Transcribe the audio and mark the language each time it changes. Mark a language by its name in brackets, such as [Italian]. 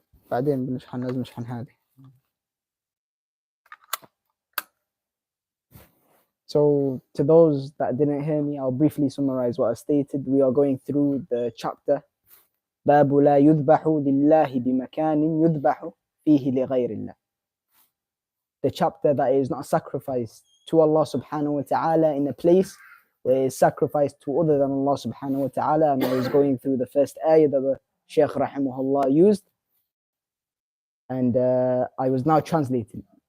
[Arabic] بعدين بنشحن، لازم نشحن هذه. [English] So to those that didn't hear me, I'll briefly summarize what I stated. We are going through the chapter [Arabic] باب لا يذبح لله بمكان يذبح فيه لغير الله. [English] The chapter that is not sacrificed to Allah subhanahu wa ta'ala in a place where is sacrificed to other than Allah subhanahu wa ta'ala. And I was going through the first ayah that the Shaykh rahimahullah used, and I was now translating.